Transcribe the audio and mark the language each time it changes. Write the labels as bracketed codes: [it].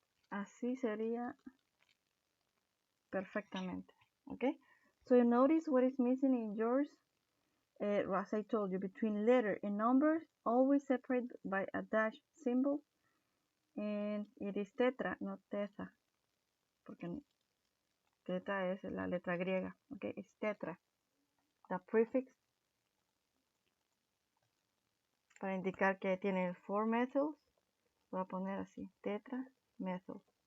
[es] Así sería perfectamente. [en] Okay, so you notice what is missing in yours. As I told you, between letter and numbers, always separate by a dash symbol, and it is tetra, not teta, [es] porque teta es la letra griega. [en] Okay, it's tetra. The prefix [es] para indicar que tiene 4 methyls, voy a poner así, tetra methyl.